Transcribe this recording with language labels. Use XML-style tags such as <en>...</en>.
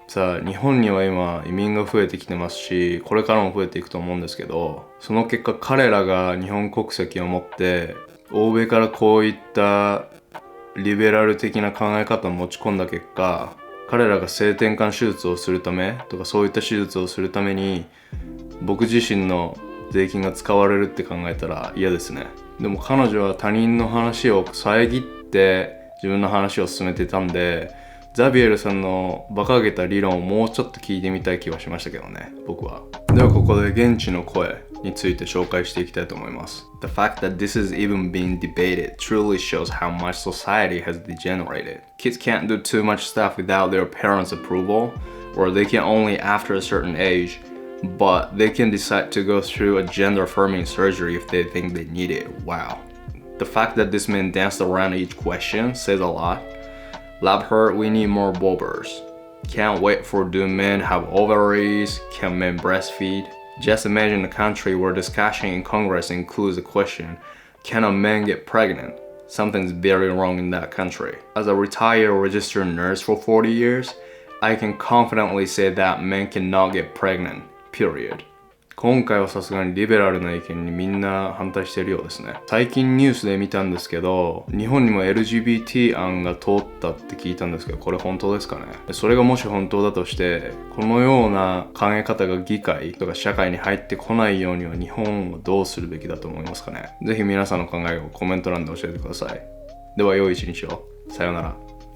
<ja>さあ日本には今移民が増えてきてますし、これからも増えていくと思うんですけど、その結果彼らが日本国籍を持って欧米からこういったリベラル的な考え方を持ち込んだ結果、彼らが性転換手術をするためとかそういった手術をするために僕自身の税金が使われるって考えたら嫌ですね。でも彼女は他人の話を遮って自分の話を進めてたんで、ザビエルさんの馬鹿げた理論をもうちょっと聞いてみたい気はしましたけどね、僕は。ではここで現地の声について紹介していきたいと思います。</ja> <en>The fact that this is even being debated truly shows how much society has degenerated. Kids can't do too much stuff without their parents' approval, or they can only after a certain age, but they can decide to go through a gender-affirming surgery if they think they need it. Wow. The fact that this man danced around each question says a lot. Love her, we need more bobbers. Can't wait for do men have ovaries? Can men breastfeed? Just imagine a country where discussion in Congress includes the question, can a man get pregnant? Something's very wrong in that country. As a retired registered nurse for 40 years, I can confidently say that men cannot get pregnant, period.</en> <ja>今回はさすがにリベラルな意見にみんな反対しているようですね。最近ニュースで見たんですけど、日本にも LGBT 案が通ったって聞いたんですけど、これ本当ですかね。それがもし本当だとして、このような考え方が議会とか社会に入ってこないようには日本はどうするべきだと思いますかね。ぜひ皆さんの考えをコメント欄で教えてください。では良い一日を。さようなら。</ja>